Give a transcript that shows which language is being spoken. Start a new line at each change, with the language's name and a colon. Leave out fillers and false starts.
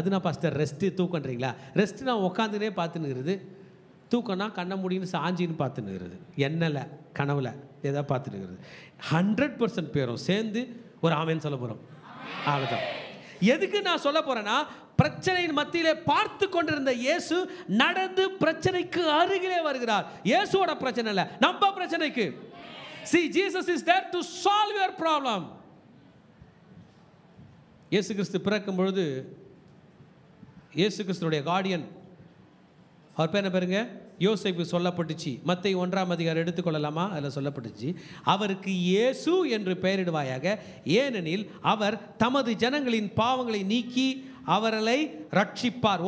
Tamil: அது நான் pastor rest தூக்கன்றீங்களா? Rest நான் உட்காந்துனே பார்த்துன்னுக்கிறது, தூக்கம்னா கண்ணை முடின்னு சாஞ்சின்னு பார்த்துன்னுக்கிறது, எண்ணலை கனவுல எதாவது பார்த்துன்னுக்கிறது. 100% பேரும் சேர்ந்து ஒரு ஆமேன்னு சொல்ல போகிறோம். அவ்வளோதான். எதுக்கு நான் சொல்ல போகிறேன்னா, பிரச்சனையின் மத்தியிலே பார்த்து கொண்டிருந்த இயேசு நடந்து பிரச்சனைக்கு அருகிலே வருகிறார். இயேசுவோட பிரச்சனை இல்லை, நம்ம பிரச்சனைக்கு.
English: See, Jesus is there to solve your problem.
Tamil: இயேசு கிறிஸ்து பிறக்கும் பொழுது இயேசு கிறிஸ்துடைய கார்டியன், அவர் பேர் என்ன பாருங்க, யோசேப்பு சொல்லப்பட்டுச்சு. மத்தேயு 1ஆம் அதிகாரம் எடுத்துக்கொள்ளலாமா? அதில் சொல்லப்பட்டுச்சு, அவருக்கு இயேசு என்று பெயரிடுவாயாக, ஏனெனில் அவர் தமது ஜனங்களின் பாவங்களை நீக்கி அவர்களை ரட்சிப்பார்.